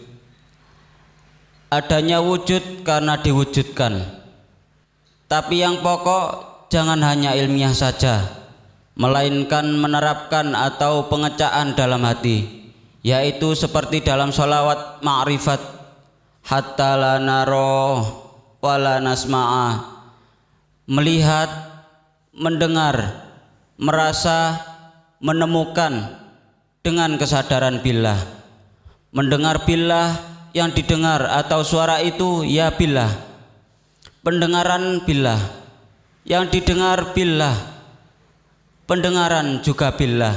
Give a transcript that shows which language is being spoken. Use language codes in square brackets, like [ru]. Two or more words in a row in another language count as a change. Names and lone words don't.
[id] Adanya wujud karena diwujudkan. Tapi yang pokok jangan hanya ilmiah saja, melainkan menerapkan atau pengecaan dalam hati, yaitu seperti dalam sholawat ma'rifat, [ar] حتى لا نرى ولا نسمع, [id] melihat, mendengar, merasa, menemukan dengan kesadaran billah. Mendengar billah, yang didengar atau suara itu ya billah. Pendengaran billah, yang didengar billah, pendengaran juga billah.